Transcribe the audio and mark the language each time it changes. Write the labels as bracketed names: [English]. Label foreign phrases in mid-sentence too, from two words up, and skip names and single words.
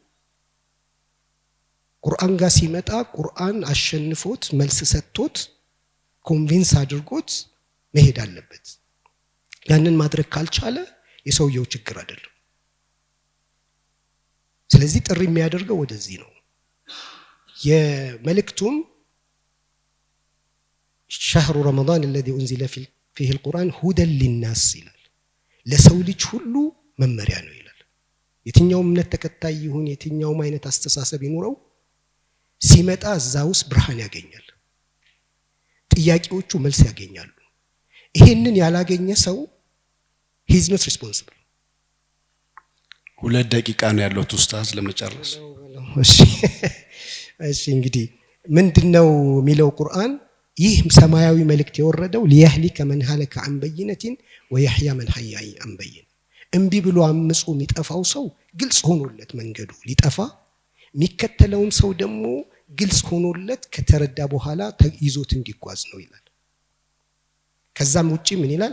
[Amharic] ቁርአን ጋር ሲመጣ ቁርአን አሸንፎት መልስ ሰጥቶት ኮንቪንስ አድርጎት መሄድ አለበት። ያንን ማድረግ ካልቻለ የሰውየው ችግር አይደለም። ስለዚህ ጥሪ የሚያደርገው ወደዚህ ነው። የመልእክቱም [Arabic] شهر رمضان الذي أنزل فيه القرآن هدى للناس [Amharic] ይላል። ለሰው ልጅ ሁሉ መመሪያ ነው ይላል። የትኛውም እምነት ተከታይ ይሁን የትኛውም አይነት አስተሳሰብ ይኑረው ሲመጣ እዛ ውስጥ ብርሃን ያገኛል፣ ጥያቄዎቹ መልስ ያገኛሉ። ይሄንን ያላገኘ ሰው [English] he is not responsible። [Amharic] 2 ደቂቃ ነው ያለው ኡስታዝ ለመጨረስ። እሺ እንግዲህ ምንድነው የሚለው ቁርአን? ይህ ሰማያዊ መልእክት የወረደው [Arabic] ليهلك من هلك عن بينة ويحيى من حي عن بينة፣ [Amharic] እምቢ ብሎ አምጾ የሚጠፋው ሰው ግልጽ ሆኖለት መንገዱ ሊጠፋ፣ የሚከተለውም ሰው ደግሞ ግልጽ ሆኖለት ከተረዳ በኋላ ይዞት እንዲጓዝ ነው ይላል። ከዛም ውጪ ምን ይላል?